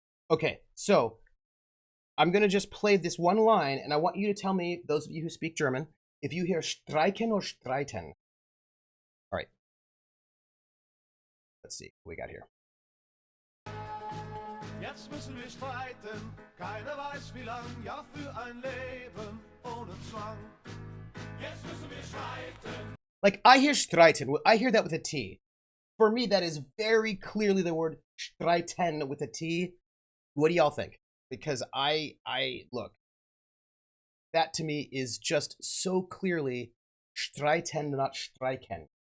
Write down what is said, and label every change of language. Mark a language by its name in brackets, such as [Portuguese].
[English] Okay, so I'm gonna just play this one line, and I want you to tell me, those of you who speak German, if you hear streiken or streiten. All right. Let's see what we got here. [German] Jetzt müssen wir streiten, keiner weiß wie lang, ja für ein Leben ohne Zwang. Jetzt müssen wir streiten. [English] Like, I hear streiten, I hear that with a T. For me, that is very clearly the word streiten with a T. What do y'all think? Because I look, that to me is just so clearly streiten, not streiken.